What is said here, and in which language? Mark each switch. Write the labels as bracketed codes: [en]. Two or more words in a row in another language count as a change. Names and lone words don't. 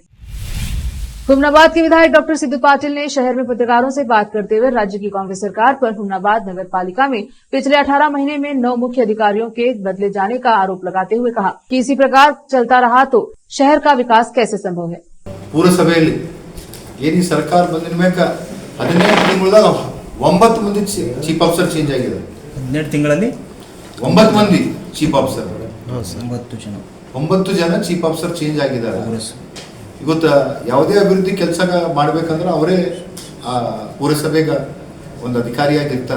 [hi] हुमनाबाद के विधायक डॉक्टर सिद्धू पाटिल ने शहर में पत्रकारों से बात करते हुए राज्य की कांग्रेस सरकार पर हुमनाबाद नगर पालिका में पिछले 18 महीने में 9 मुख्य अधिकारियों के बदले जाने का आरोप लगाते हुए कहा कि इसी प्रकार चलता रहा तो शहर का विकास कैसे संभव है। [kn] ಪುರಸಭೆಯಲ್ಲಿ ಏನಿ ಸರ್ಕಾರ ಬಂದಿನ ಮೇಲೆ 15 ತಿಂಗಳದಾಗ 9 ಮಂದಿ [en] chief officer change [kn] ಆಗಿದೆ। 12 ತಿಂಗಳಲ್ಲಿ 9 ಮಂದಿ [en] chief officer, [kn] 9 ಜನ [en] chief officer change [kn] ಆಗಿದ್ದಾರೆ। ಇವತ್ತು ಯಾವುದೇ ಅಭಿವೃದ್ಧಿ ಕೆಲಸ ಮಾಡಬೇಕಂದ್ರೆ ಅವರೇ ಪುರಸಭೆಗೆ ಒಂದು ಅಧಿಕಾರಿಯಾಗಿ ಇರ್ತಾರ।